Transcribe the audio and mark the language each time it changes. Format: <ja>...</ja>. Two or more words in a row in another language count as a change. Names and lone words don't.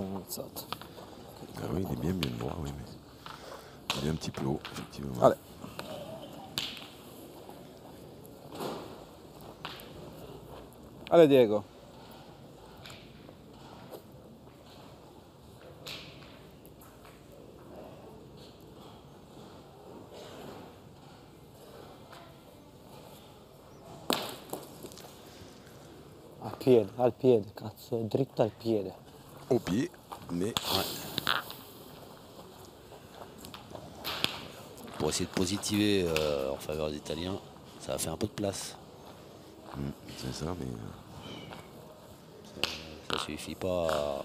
<fr>Ah oui, il est bien droit, oui, mais il est un petit peu haut, effectivement. Allez. Allez Diego.</fr> <it>Al piede, cazzo, è dritto al piede.</it> <fr>Au pied, mais Pour essayer de positiver en faveur des Italiens, ça a fait un peu de place. c'est ça, mais Ça suffit pas.</fr>